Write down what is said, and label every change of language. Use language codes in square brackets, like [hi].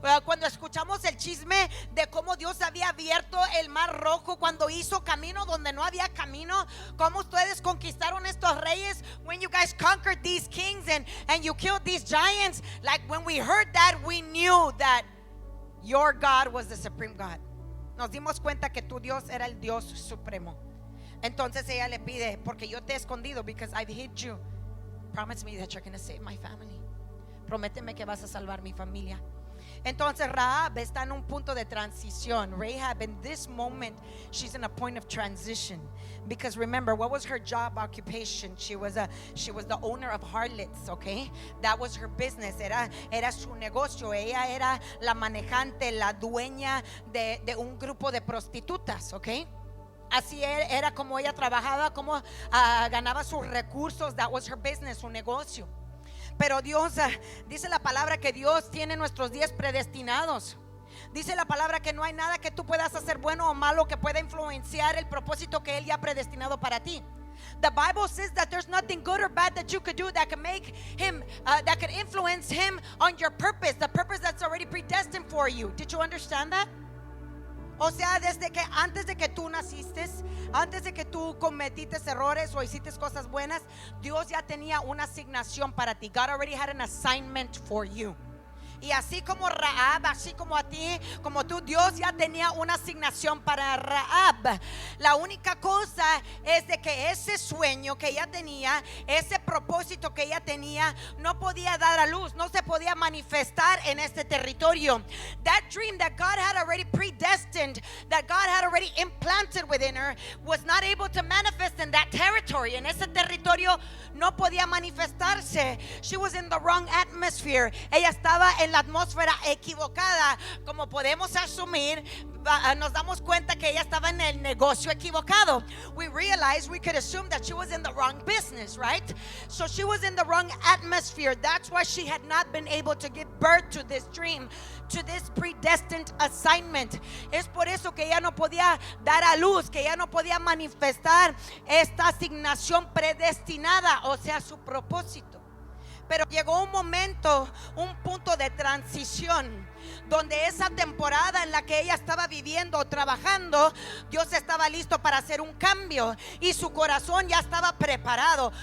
[es] cuando escuchamos el chisme de cómo Dios había abierto el mar rojo, cuando hizo camino donde no había camino, cómo ustedes conquistaron estos reyes, [en] when you guys conquered these kings and you killed these giants, like when we heard that, we knew that your God was the supreme God. [es] Nos dimos cuenta que tu Dios era el Dios supremo. Entonces ella le pide, porque yo te he escondido, [en] because I've hid you. Promise me that you're going to save my family. [es] Prométeme que vas a salvar mi familia. Entonces Rahab está en un punto de transición. [en] Rahab, in this moment, she's in a point of transition. Because remember, what was her job occupation? She was the owner of harlots, okay? That was her business. [es] Era su negocio. Ella era la manejante, la dueña de un grupo de prostitutas, okay? Así era como ella trabajaba, como ganaba sus recursos. [en] That was her business, [es] su negocio. Pero Dios, dice la palabra que Dios tiene nuestros días predestinados. Dice la palabra que no hay nada que tú puedas hacer bueno o malo que pueda influenciar el propósito que Él ya ha predestinado para ti. [en] The Bible says that there's nothing good or bad that you could do that can make him, that could influence him on your purpose, the purpose that's already predestined for you. Did you understand that? [es] O sea, desde que antes de que tú naciste, antes de que tú cometiste errores o hiciste cosas buenas, Dios ya tenía una asignación para ti. [en] God already had an assignment for you. [es] Y así como Rahab, así como a ti, como tú, Dios ya tenía una asignación para Rahab. La única cosa es de que ese sueño que ella tenía, ese propósito que ella tenía, no podía dar a luz, no se podía manifestar en este territorio. [en] That dream that God had already predestined, that God had already implanted within her, was not able to manifest in that territory. [es] En ese territorio no podía manifestarse. [en] She was in the wrong atmosphere. [es] Ella estaba en la atmósfera equivocada. Como podemos asumir, nos damos cuenta que ella estaba en el negocio equivocado. [en] We realized, we could assume that she was in the wrong business, right? So she was in the wrong atmosphere. That's why she had not been able to give birth to this dream, to this predestined assignment. [es] Es por eso que ella no podía dar a luz, que ella no podía manifestar esta asignación predestinada, o sea, su propósito. Pero llegó un momento, un punto de transición, donde esa temporada en la que ella estaba viviendo o trabajando, Dios estaba listo para hacer un cambio y su corazón ya estaba preparado.